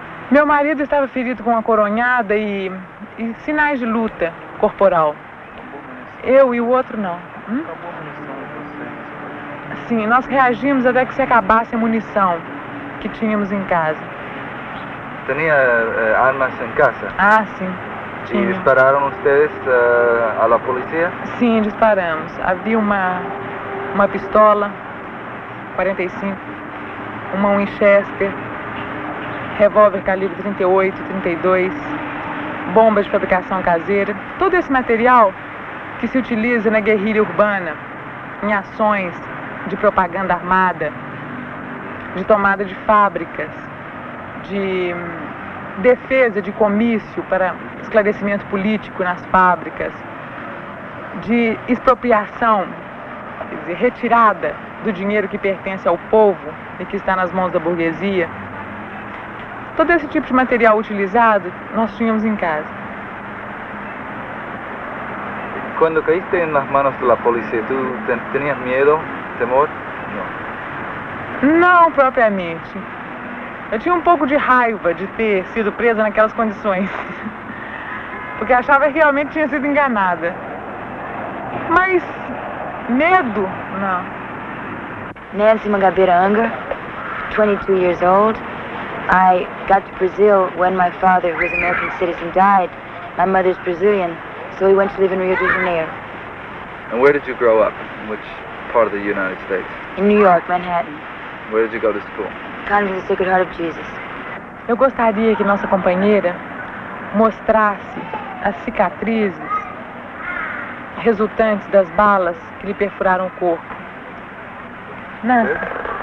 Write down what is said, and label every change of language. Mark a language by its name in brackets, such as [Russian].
[Portuguese] Meu marido estava ferido com uma coronhada e sinais de luta corporal. Eu e o outro não. Sim, nós reagimos até que se acabasse a munição que tínhamos em casa. [Spanish] ¿Tenía armas en casa? [Portuguese] Ah, sim. [Spanish] ¿Y [Portuguese] Tinha. [Spanish] dispararon ustedes a la policía? [Portuguese] Sim, disparamos. Havia uma pistola 45, uma Winchester, revólver calibre 38, 32, bombas de fabricação caseira. Todo esse material que se utiliza na guerrilha urbana, em ações de propaganda armada, de tomada de fábricas, de defesa de comício para esclarecimento político nas fábricas, de expropriação, quer dizer, retirada do dinheiro que pertence ao povo e que está nas mãos da burguesia. Todo esse tipo de material utilizado nós tínhamos em casa. [Spanish] Cuando caíste en las manos de la policía, ¿tú tenías miedo, temor? No. [Portuguese] Não propriamente. Eu tinha um pouco de raiva de ter sido presa naquelas condições. Porque achava que realmente tinha sido enganada. Mas medo, não. [English] Nancy Mangabeira Unger, 22 years old. I got to Brazil when my father, who was an American citizen, died. My mother's Brazilian, so we went to live in Rio de Janeiro. And where did you grow up? In which part of the United States? In New York, Manhattan. Where did you go to school? Convent of the Sacred Heart of Jesus. [Portuguese] Eu gostaria que nossa companheira mostrasse as cicatrizes resultantes das balas que lhe perfuraram o corpo. Nancy.